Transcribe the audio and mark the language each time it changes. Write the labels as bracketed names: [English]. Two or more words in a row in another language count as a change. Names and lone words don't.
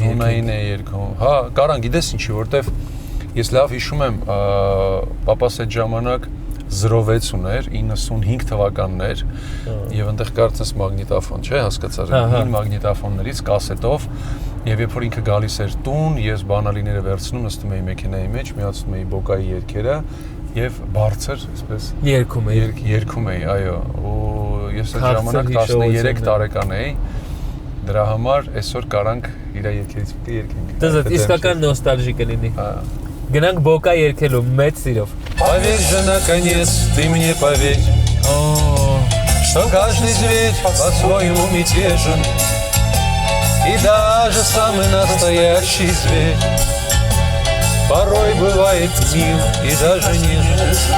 [Armenian] երգել։ Նույնն է երգում։ Հա, կարան, գիտես ինչի, որտեվ ես լավ հիշում եմ, պապաս այդ ժամանակ 06 ուներ, 95 թվականներ, եւ այնտեղ կարծես մագնիտոֆոն, չէ, հասկացար, հին մագնիտոֆոններից կասետով, եւ երբ որ ինքը գալիս էր տուն, ես բանալիները վերցնում, նստում էի մեքենայի մեջ, միացնում էի Բոկայի երգերը եւ բարձր, այսպես երգում էի, այո, ու ես այդ ժամանակ 13 տարեկան էի։ Դրա համար այսօր կարանք իր երկերից մեկը երկենք։ Դες իսկական նոստալժիկ կլինի։ Գնանք բոկա երկելու մեծ սիրով։ [Russian] Поверь же, наконец, ты мне поверь, что каждый зверь по-своему мятежен, и даже самый настоящий зверь порой бывает мил и даже нежен.